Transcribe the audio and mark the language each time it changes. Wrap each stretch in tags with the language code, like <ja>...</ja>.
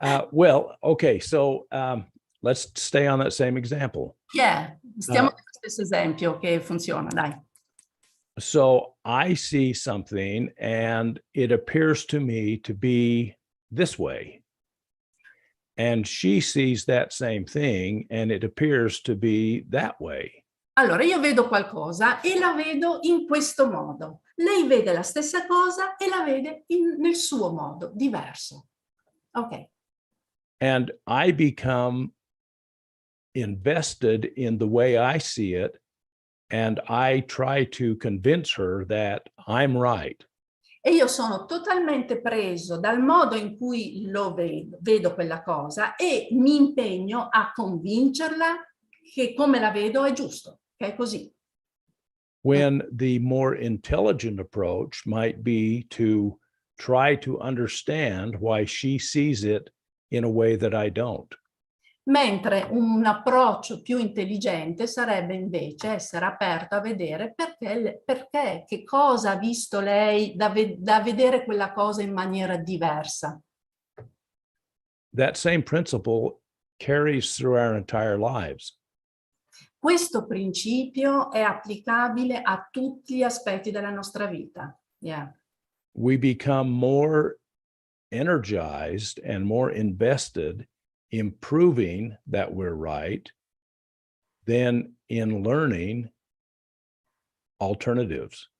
<en>Well, okay, so let's stay on that same example.</en> <it>Yeah, stiamo nello stesso esempio che funziona, dai.</it> <en>So I see something and it appears to me to be this way. And she sees that same thing and it appears to be that way.</en> <it>Allora, io vedo qualcosa e la vedo in questo modo. Lei vede la stessa cosa e la vede nel suo modo, diverso. Ok.</it> <en>And I become invested in the way I see it, and I try to convince her that I'm right.</en> <it>E io sono totalmente preso dal modo in cui lo vedo quella cosa e mi impegno a convincerla che come la vedo è giusto, che è così.</it> <en>When the more intelligent approach might be to try to understand why she sees it in a way that I don't.</en> <it>Mentre un approccio più intelligente sarebbe invece essere aperto a vedere perché che cosa ha visto lei da vedere quella cosa in maniera diversa.</it> <en>That same principle carries through our entire lives.</en> <it>Questo principio è applicabile a tutti gli aspetti della nostra vita. Yeah.</it> <en>We become more energized and more invested in proving that we're right than in learning alternatives.</en>